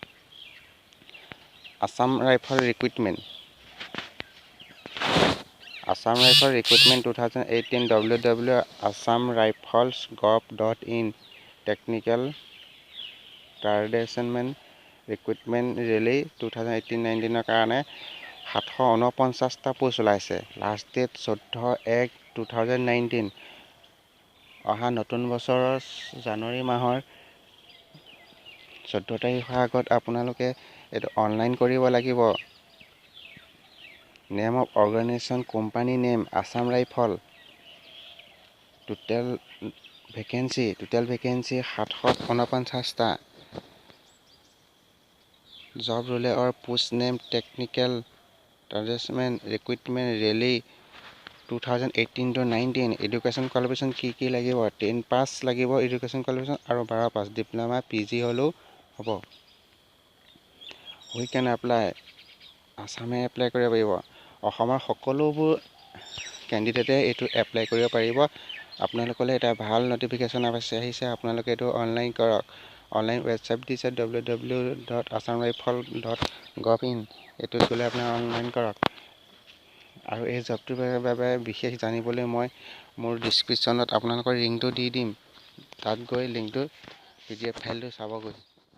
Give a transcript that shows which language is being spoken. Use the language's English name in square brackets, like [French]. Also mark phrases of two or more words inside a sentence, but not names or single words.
[Assamese] আছাম ৰাইফল ৰিক্ৰুইটমেণ্ট। Assam Rifle Recruitment 2018 www.assamrifles.gov.in [English] Technical Traditional Recruitment Rally 2018-19 [Assamese] কাৰণে 749টা পোষ্ট ওলাইছে। [English] last date 14/1/2019. [Assamese] অহা নতুন বছৰৰ জানুৱাৰী মাহৰ 14 তাৰিখৰ আগত আপোনালোকে এইটো অনলাইন কৰিব লাগিব। [English] Name of organization, company name, Assam Rifle. Total vacancy 749টা. Job role or post name, technical traditional recruitment rally 2018-19. Education qualification [Assamese] কি লাগিব? 10 pass লাগিব [English] education qualification [Assamese] আৰু 12 [English] pass diploma PG [Assamese] হলো হ'ব। [English] We can apply. [Assamese] আসামে এপ্লাই কৰিব পাৰিব। অসমৰ সকলোবোৰ কেণ্ডিডেটে এইটো এপ্লাই কৰিব পাৰিব। আপোনালোকলৈ এটা ভাল নটিফিকেশ্যন আহিছে, আপোনালোকে এইটো অনলাইন কৰক। [English] online website [Assamese] দিছে www.assamrifle.gov.in। এইটোত গ'লে আপোনাৰ অনলাইন কৰক। আৰু এই জবটোৰ বাবে বিশেষ জানিবলৈ মই মোৰ ডিছক্ৰিপশ্যনত আপোনালোকৰ লিংকটো দি দিম। তাত গৈ লিংকটো PDF ফাইলটো চাবগৈ।